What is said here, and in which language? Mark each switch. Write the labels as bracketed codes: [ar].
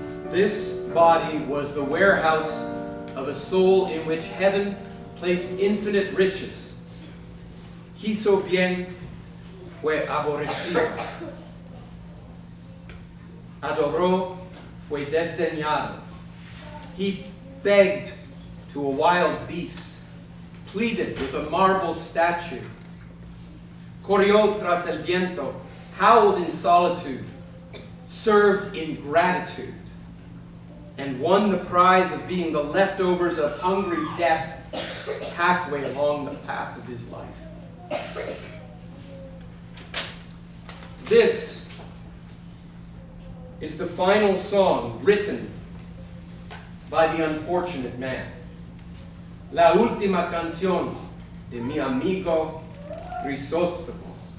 [en] This body was the warehouse of a soul in which heaven placed infinite riches. [es] Quiso bien, fue aborrecido. Adoró, fue desdeñado. [en] He begged to a wild beast, pleaded with a marble statue, [es] corrió tras el viento, [en] howled in solitude, served in gratitude, and won the prize of being the leftovers of hungry death halfway along the path of his life. This is the final song written by the unfortunate man. [es] La última canción de mi amigo Crisóstomo.